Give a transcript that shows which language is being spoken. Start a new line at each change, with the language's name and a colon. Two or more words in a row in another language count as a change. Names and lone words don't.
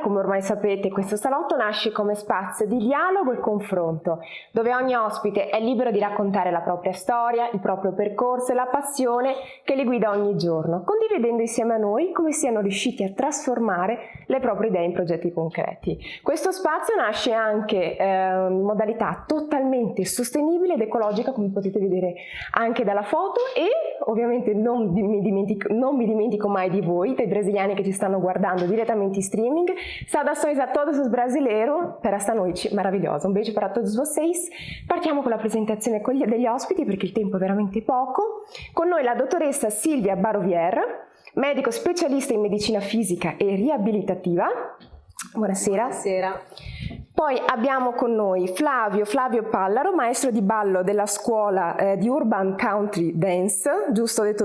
Italian: Come ormai sapete, questo salotto nasce come spazio di dialogo e confronto, dove ogni ospite è libero di raccontare la propria storia, il proprio percorso e la passione che li guida ogni giorno, condividendo insieme a noi come siano riusciti a trasformare le proprie idee in progetti concreti. Questo spazio nasce anche in modalità totalmente sostenibile ed ecologica, come potete vedere anche dalla foto, e ovviamente non mi dimentico mai di voi, dei brasiliani che ci stanno guardando diretamente in streaming.
Portuguese: Saudações a todos os brasileiros per esta noite maravilhosa. Un beijo para todos vocês.
Italian: Partiamo con la presentazione degli ospiti perché il tempo è veramente poco. Con noi la dottoressa Silvia Barovier, medico specialista in medicina fisica e riabilitativa. Buonasera. Buonasera. Poi abbiamo con noi Flavio Pallaro, maestro di ballo della scuola di Urban Country Dance, giusto detto?